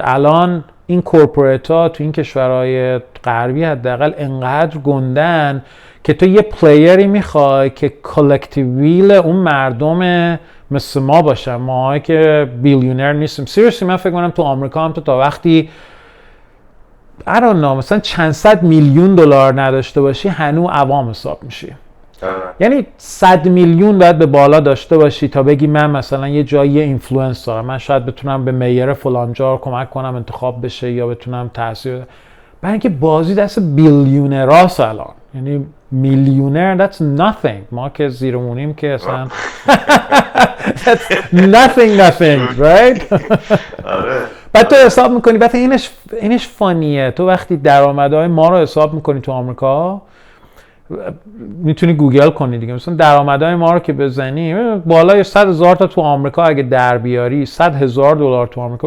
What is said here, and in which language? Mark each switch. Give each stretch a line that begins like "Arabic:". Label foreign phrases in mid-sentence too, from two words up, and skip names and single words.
Persian: الان این کورپوریت ها تو این کشورهای غربی حداقل انقدر گندن که تو یه پلیری میخوای که
English: collective will
Persian: اون مردم مثل ما باشن، ما که بیلیونر نیستیم. سیریسلی من فکر کنم تو آمریکا هم تو تا وقتی
English: I don't know
Persian: مثلا چند صد میلیون دلار نداشته باشی هنوز عوام حساب میشی. یعنی 100 میلیون باید به بالا داشته باشی تا بگی من مثلا یه جایی اینفلوئنس دارم، من شاید بتونم به میر فلان جا کمک کنم انتخاب بشه یا بتونم تاثیر بذارم. برای اینکه بازی دست بیلیونراست الان. یعنی میلیونر
English: that's nothing.
Persian: ما که زیرمونیم که اصلا
English: that's nothing right.
Persian: بعد تو حساب میکنی، بعد اینش فانیه. تو وقتی درآمدهای ما رو حساب میکنی تو آمریکا، میتونی گوگل کنی دیگه، مثلا درآمدهای ما رو که بزنی بالای 100,000 تا تو آمریکا اگه در بیاری، 100,000 دلار تو آمریکا.